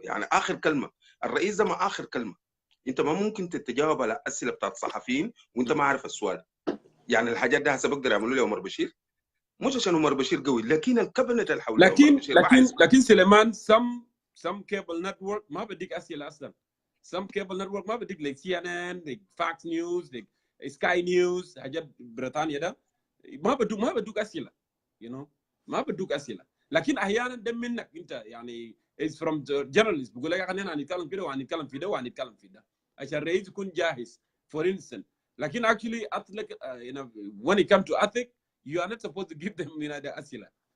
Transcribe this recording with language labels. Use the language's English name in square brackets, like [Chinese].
[Arabic] يعني اخر كلمه، الرئيس ده مع اخر كلمه. انت ما ممكن تتجاوب على اسئله بتاعت الصحفيين وانت ما عارف السؤال. يعني الحاجات دي هسه بقدر يعملوا لي عمر بشير، مش عشان عمر بشير قوي، لكن الكابينت اللي حول عمر بشير. لكن سليمان [English] some cable network [Arabic] ما بديك اسئله اصلا. [English] some cable network [Arabic] ما بديك [English] like CNN like Fox News like Sky News [Arabic] حاجات بريطانيا ده ما بدوك اسئله ما بدوك اسئله. لكن احيانا ده منك انت، يعني [English] is from the journalist [Arabic] بيقول لك احنا هنتكلم كده وهنتكلم في ده وهنتكلم في ده عشان الرئيس يكون جاهز [English] for instance. [Arabic] لكن [English] actually when it comes to ethics you are not supposed to give them the اسئله.